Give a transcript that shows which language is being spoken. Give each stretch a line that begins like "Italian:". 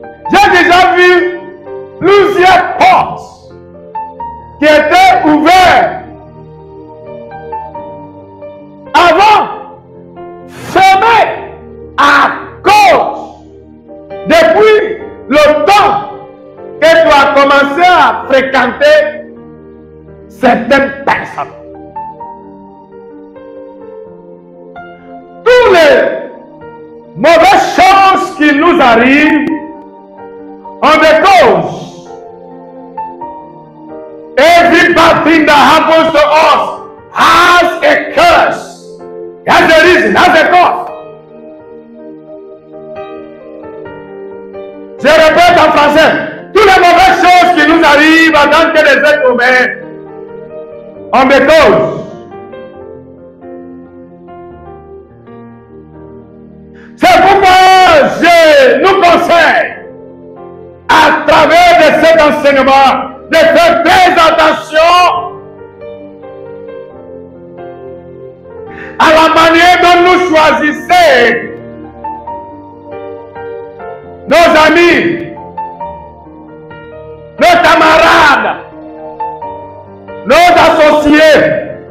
French: J'ai déjà vu plusieurs portes qui étaient ouvertes avant, fermées à cause, depuis le temps que tu as commencé à fréquenter certaines personnes. Toutes les mauvaises choses qui nous arrivent ont des causes.
English: Every bad thing that happens to us has a curse. It has a reason, has a cause.
French: Je répète en français, toutes les mauvaises choses qui nous arrivent en tant que des êtres humains ont des causes. C'est pourquoi je nous conseille, à travers de cet enseignement, de faire très attention à la manière dont nous choisissons nos amis, nos camarades, nos associés.